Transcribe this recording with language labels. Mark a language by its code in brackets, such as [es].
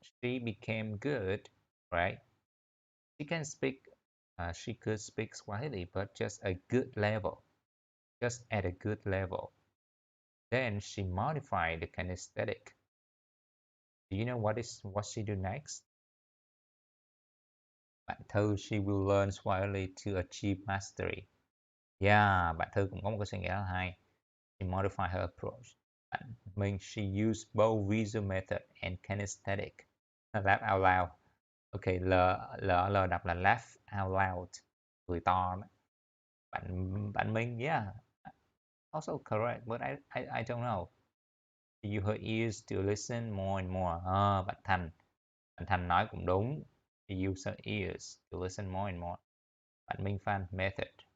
[en] She became good, right? She can speak, she could speak Swahili, but just a good level, just at a good level. Then she modified the kinesthetic. Do you know what she do next? Bạn Thư, she will learn Swahili to achieve mastery. [vi] Yeah, bạn Thư cũng có một cái suy nghĩ rất là hay. [en] She modified her approach. Bạn Minh, she used both visual method and kinesthetic. Laugh out loud. [vi] Okay, L đọc là [en] laugh out loud, [vi] cười to đó. [en] Bạn Minh, yeah, also correct, but I don't know. She used her ears to listen more and more. [vi] Bạn Thành nói cũng đúng. [en] She used her ears to listen more and more. Bạn Minh Phan method.